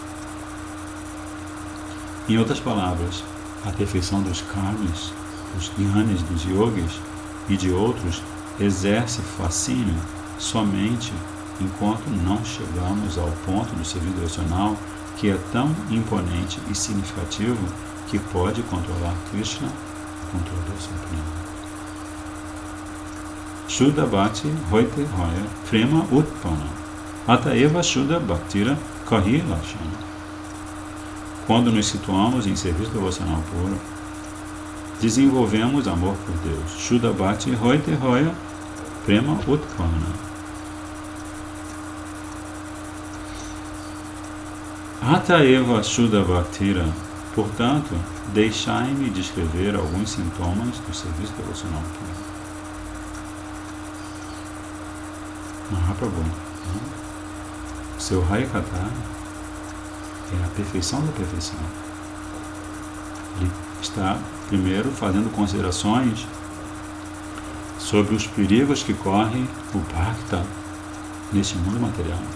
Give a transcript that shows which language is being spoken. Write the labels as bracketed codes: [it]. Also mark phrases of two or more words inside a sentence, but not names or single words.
[pt] Em outras palavras, a perfeição dos karmis, dos gyanis, dos yogis e de outros exerce fascínio somente enquanto não chegamos ao ponto do serviço devocional que é tão imponente e significativo que pode controlar Krishna, o controlador supremo. [bn] শুদ্ধ ভক্তি হইতে হয় প্রেম উৎপন্ন অতএব শুদ্ধ ভক্তির কহি লক্ষণ. [pt] Quando nos situamos em serviço devocional puro, desenvolvemos amor por Deus. [bn] শুদ্ধ ভক্তি হইতে হয় প্রেম উৎপন্ন. অত এব শুদ্ধ ভক্তির. [pt] Portanto, deixai-me descrever alguns sintomas do serviço devocional puro. Mahaprabhu, seu Harikatha é a perfeição da perfeição. Ele está primeiro fazendo considerações sobre os perigos que corre o Bhakta neste mundo material.